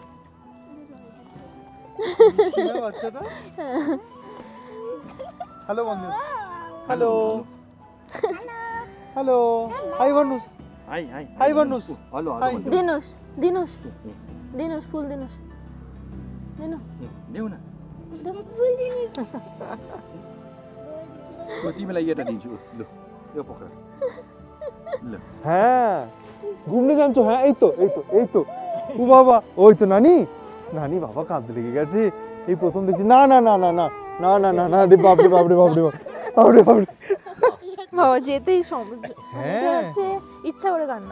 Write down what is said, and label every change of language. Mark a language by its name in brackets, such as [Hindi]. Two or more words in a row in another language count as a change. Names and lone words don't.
[Bangla] হ্যালো বন্ধু, হ্যালো হ্যালো, হাই বনুস, [English] hi hi [Bangla] হাই বনুস, [English] हेलो हाय। हेलो [Nepali] दिनुस् दिनुस् दिनुस् फूल दिनुस् दिनु देऊ न [Bangla] দেবো ফুল দিনুস। [Nepali] म तिमीलाई एउटा दिन्छु लु यो पक्र ल [Bangla] হ্যাঁ ঘুমনে জানছো, হ্যাঁ এই তো এই তো এই তো, ও বাবা ওই তো নানি, নানি বাবা কাঁদতে লেগে গেছে, এই প্রথম দেখছি। না না না না না না না না না রে বাপরে বাপরে বাপরে বাপরে বাপরে। বাবা যেতেই হ্যাঁ। এটা হচ্ছে ইচ্ছা করে কান্না,